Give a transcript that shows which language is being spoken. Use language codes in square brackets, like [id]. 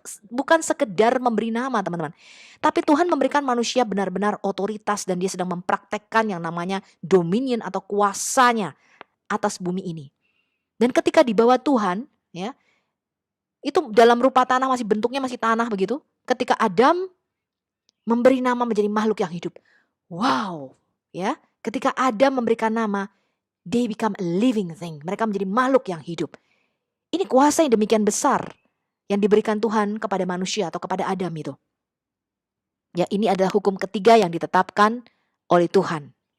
[id] Bukan sekedar memberi nama, teman-teman. Tapi Tuhan memberikan manusia benar-benar otoritas dan dia sedang mempraktekkan yang namanya dominion atau kuasanya atas bumi ini. Dan ketika di bawah Tuhan, ya, itu dalam rupa tanah, masih bentuknya masih tanah begitu. Ketika Adam memberi nama menjadi makhluk yang hidup. Wow, ya. Ketika Adam memberikan nama, [en] they become a living thing. [id] Mereka menjadi makhluk yang hidup. Ini kuasa yang demikian besar yang diberikan Tuhan kepada manusia atau kepada Adam itu. Ya, ini adalah hukum ketiga yang ditetapkan oleh Tuhan.